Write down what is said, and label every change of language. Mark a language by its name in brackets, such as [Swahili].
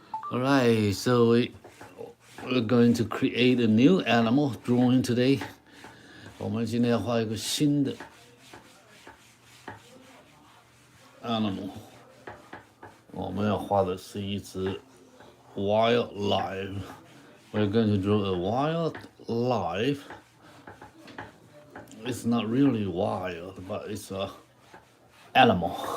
[English] Alright, so we're going to create a new animal drawing today. [Chinese] 我们今天要画一个新的 animal。我们要画的是一只 wildlife. [English] We're going to draw a wildlife. It's not really wild, but it's a animal.